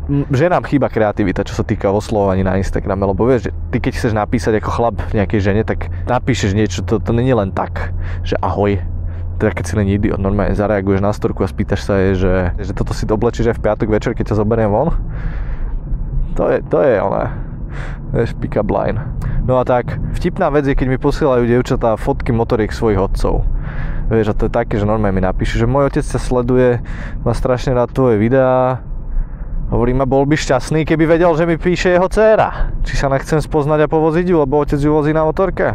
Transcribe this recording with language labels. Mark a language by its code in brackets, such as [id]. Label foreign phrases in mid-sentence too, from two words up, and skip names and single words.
[sk] Ženám chýba kreativita, čo sa týka oslovovaní na Instagrame, lebo vieš, že ty keď chceš napísať ako chlap nejakej žene, tak napíšeš niečo, to nie je len tak, že ahoj. Teda keď si len idiot, normálne zareaguješ na storku a spýtaš sa jej, že toto si oblečíš aj v piatok večer, keď ťa zoberiem von. To je ona. Vieš, [en] pick-up line. [sk] No a tak, vtipná vec je, keď mi posielajú dievčatá fotky motoriek svojich otcov. Vieš, a to je také, že normálne mi napíšu, že môj otec ťa sleduje, má strašne rád tvoje videá. Hovorím, a bol by šťastný, keby vedel, že mi píše jeho dcéra. Či sa nechcem spoznať a povoziť ju, lebo otec ju vozí na motorke.